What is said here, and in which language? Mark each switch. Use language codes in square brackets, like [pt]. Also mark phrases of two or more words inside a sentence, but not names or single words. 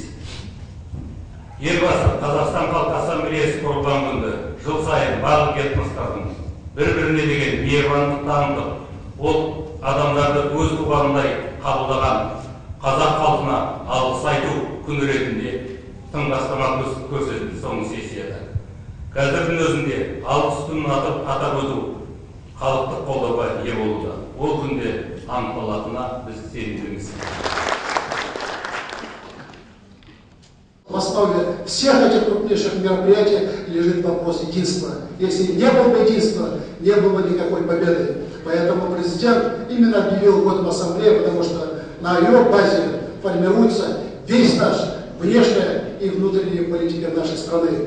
[kk] Елбасы Қазақстан Халқы Ассамблеясы құрылған күнді жыл сайын барлық этностардың бір-біріне деген мейірбандық танытып, ол адамдарды өз туғанындай қабылдаған қазақ халқына алғыс айту күні ретінде тың бастама көрсетті соңғы сессияда. Қазірдің өзінде алғыс күнін атап өту халықтық қолдауға ие болуда. Ол күнде анықталатынына біз сенімдіміз. [ru] В основе всех этих крупнейших мероприятий лежит вопрос единства. Если не было бы единства, не было бы никакой победы. Поэтому президент именно объявил годом ассамблеи, потому что на ее базе формируется весь наш внешняя и внутренняя политика нашей страны.